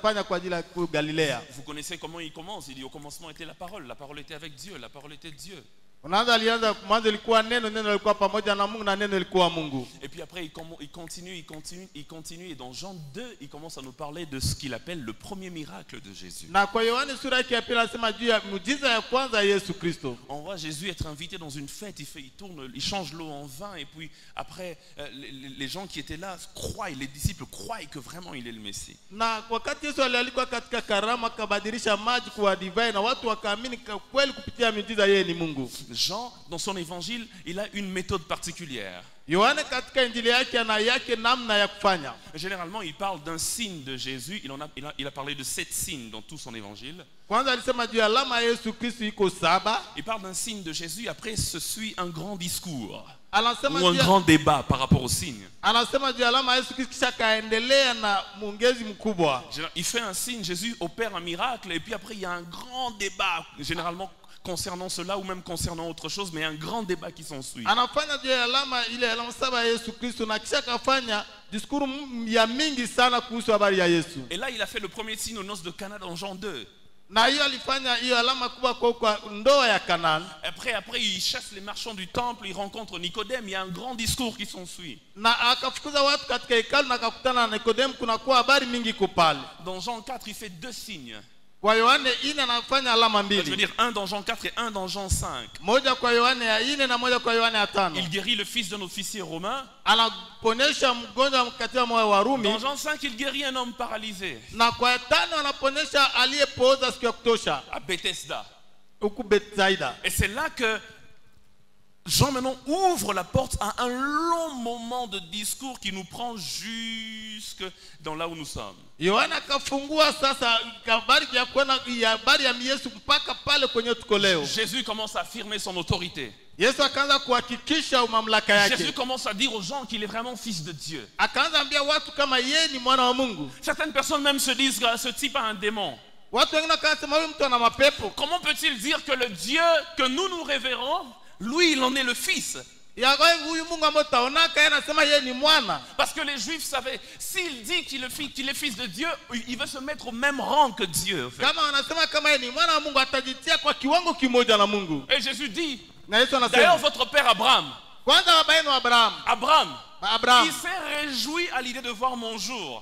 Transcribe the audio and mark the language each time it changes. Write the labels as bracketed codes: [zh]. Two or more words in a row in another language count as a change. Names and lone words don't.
[fr] Vous connaissez comment il commence. Il dit, au commencement était la parole était avec Dieu, la parole était Dieu. [sw] alianza mwanzo ilikuwa neno, neno lilikuwa pamoja na Mungu na neno lilikuwa Mungu. [fr] Et puis après il continue et dans Jean 2, il commence à nous parler de ce qu'il appelle le premier miracle de Jésus. [sw] Na kwa Yohana sura yake ya pili anasema juu ya muujiza ya kwanza ya Yesu Kristo. [fr] On voit Jésus être invité dans une fête, il change l'eau en vin et puis après les gens qui étaient là croient, les disciples croient que vraiment il est le Messie. [sw] Na wakati Yesu alikuwa katika karama akabadilisha maji kuwa divai na watu wakaamini kweli kupitia muujiza yeye ni Mungu. [fr] Jean, dans son évangile, il a une méthode particulière. [sw] Yohana katika injili yake ana yake namna ya kufanya. [fr] Généralement, il parle d'un signe de Jésus. Il a parlé de 7 signes dans tout son évangile. [sw] Kwanza alisema juu ya alama ya Yesu Kristo iko 7. [fr] Il parle d'un signe de Jésus. Après, se suit un grand discours [sw] Anasema [fr] ou un grand débat par rapport au signe. [sw] Anasema juu ya alama ya Yesu Kristo kisha kaendelea na muongezi mkubwa. [fr] Il fait un signe, Jésus opère un miracle et puis après, il y a un grand débat. Généralement, concernant cela ou même concernant autre chose, mais un grand débat qui s'ensuit. [sw] Anafanya juu ya alama ile alama 7 ya Yesu Kristo na kisha kafanya diskuru ya mingi sana kuhusu habari ya Yesu. [fr] Et là, il a fait le premier signe aux noces de Cana dans Jean 2. [sw] Na hiyo alifanya hiyo alama kubwa kwa ndoa ya Kanani. [fr] Après, il chasse les marchands du temple, il rencontre Nicodème, il y a un grand discours qui s'ensuit. [sw] Na akafukuza watu katika hekalu na akakutana na Nikodemu, kuna kwa habari mingi kupale. [fr] Dans Jean 4, il fait 2 signes. [sw] Kwa Yohane 4 anafanya alama mbili. [fr] Je veux dire un dans Jean 4 et un dans Jean 5. [sw] Moja kwa Yohane 4 na moja kwa Yohane 5. [fr] Il guérit le fils d'un officier romain. [sw] Anaponesha mgonjwa katika moyo wa Rumi. [fr] Dans Jean 5, il guérit un homme paralysé. [sw] Na kwa 5 anaponesha aliyepooza siku ya kutosha. [fr] À Bethesda. [sw] Huko Bethsaida. [fr] Et c'est là que Jean maintenant ouvre la porte à un long moment de discours qui nous prend jusque dans là où nous sommes. [sw] Yohana kafungua sasa habari ya kuona habari ya Yesu mpaka pale kwenye tuko leo. [fr] Jésus commence à affirmer son autorité. [sw] Yesu akaanza kuhakikisha mamlaka yake. [fr] Jésus commence à dire aux gens qu'il est vraiment fils de Dieu. [sw] Akaanza ambia watu kama yeye ni mwana wa Mungu. [fr] Certaines personnes même se disent que ce type a un démon. [sw] Watu wengine wakasema huyu mtu ana mapepo. [fr] Comment peut-il dire que le Dieu que nous révérons, lui il en est le fils? Parce que les Juifs savaient, s'il dit qu'il est fils de Dieu, il veut se mettre au même rang que Dieu. En fait. Et Jésus dit, d'ailleurs votre père Abraham, il s'est réjoui à l'idée de voir mon jour.